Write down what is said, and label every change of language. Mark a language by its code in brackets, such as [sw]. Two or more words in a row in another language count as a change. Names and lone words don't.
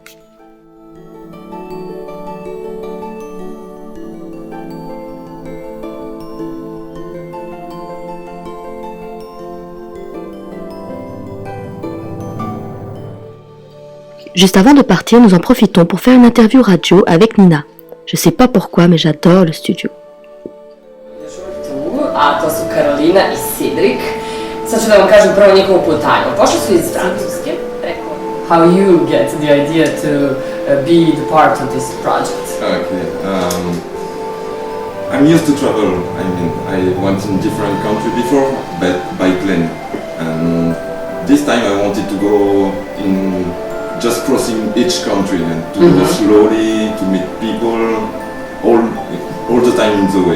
[fr] Juste avant de partir, nous en profitons pour faire une interview radio avec Nina. Je sais pas pourquoi, mais j'adore le studio. [sr] A to su Karolina i Sidrik. Sad ću da vam kažem prvo njihovu putanju. Pošli su iz Francuske, preko [en] how you get the idea to be the part of this project. Okay. I'm used to travel. I mean, I went in different countries before, but by plane. And this time I wanted to go in just crossing each country and to go slowly, to meet people, all the time in the way.